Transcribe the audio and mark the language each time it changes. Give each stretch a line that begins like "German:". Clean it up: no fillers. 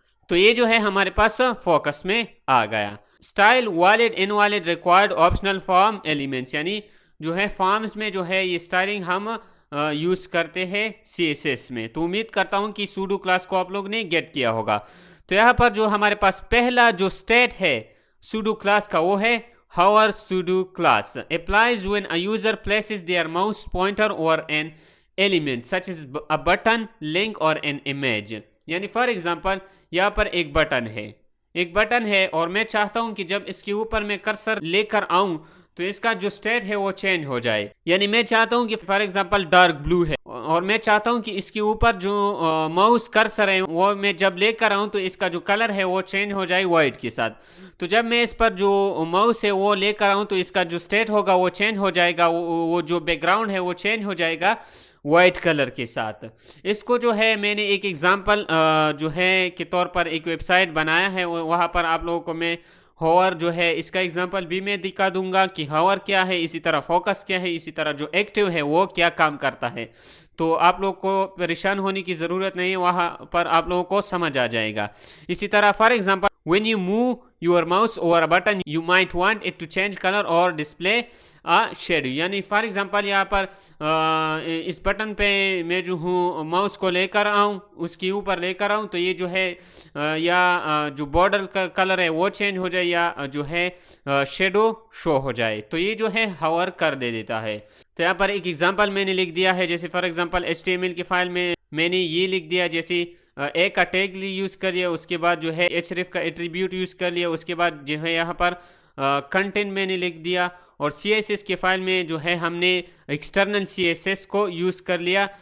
Urdu: تو یہ جو ہے ہمارے پاس فوکس میں آ گیا. Style valid انوالیڈ required optional form elements, یعنی جو ہے فارمز میں جو ہے یہ اسٹائلنگ ہم یوز کرتے ہیں سی ایس ایس میں. تو امید کرتا ہوں کہ سوڈو کلاس کو آپ لوگ نے گیٹ کیا ہوگا. تو یہاں پر جو ہمارے پاس پہلا جو اسٹیٹ ہے سوڈو کلاس کا وہ ہے
English: hover pseudo class applies when a user places their mouse pointer over an element such as a button, link or an image.
Urdu: یعنی فار ایگزامپل یہاں پر ایک بٹن ہے اور میں چاہتا ہوں کہ جب اس کے اوپر میں کرسر لے کر آؤں تو اس کا جو اسٹیٹ ہے وہ چینج ہو جائے. یعنی میں چاہتا ہوں کہ فار ایگزامپل ڈارک بلو ہے اور میں چاہتا ہوں کہ اس کے اوپر جو ماؤس کرسر ہے وہ میں جب لے کر آؤں تو اس کا جو کلر ہے وہ چینج ہو جائے وائٹ کے ساتھ. تو جب میں اس پر جو ماؤس ہے وہ لے کر آؤں تو اس کا جو اسٹیٹ ہوگا وہ چینج ہو جائے گا، وہ جو بیک گراؤنڈ ہے وہ چینج ہو جائے گا وائٹ کلر کے ساتھ. اس کو جو ہے میں نے ایک ایگزامپل جو ہے کے طور پر ایک ویب سائٹ بنایا ہے، وہاں پر آپ لوگوں کو میں ہاور جو ہے اس کا ایگزامپل بھی میں دکھا دوں گا کہ ہاور کیا ہے، اسی طرح فوکس کیا ہے، اسی طرح جو ایکٹیو ہے وہ کیا کام کرتا ہے. تو آپ لوگ کو پریشان ہونے کی ضرورت نہیں ہے، وہاں پر آپ لوگوں کو سمجھ آ جائے گا. اسی طرح for example
English: when you move your mouse over a button you might want it to change color or display a shadow.
Urdu: یعنی فار ایگزامپل یہاں پر اس بٹن پہ میں جو ہوں ماؤس کو لے کر آؤں، اس کے اوپر لے کر آؤں تو یہ جو ہے یا جو بارڈر کا کلر ہے وہ چینج ہو جائے یا جو ہے شیڈو شو ہو جائے. تو یہ جو ہے ہاور کر دیتا ہے. تو یہاں پر ایک ایگزامپل میں نے لکھ دیا ہے، جیسے فار ایگزامپل HTML کی فائل میں نے یہ لکھ دیا، جیسے اے کا ٹیگ یوز کر لیا، اس کے بعد جو ہے href کا ایٹریبیوٹ یوز کر لیا، اس کے بعد جو ہے یہاں پر کنٹینٹ میں نے لکھ دیا، اور سی ایس ایس کے فائل میں جو ہے ہم نے ایکسٹرنل سی ایس ایس کو یوز کر لیا.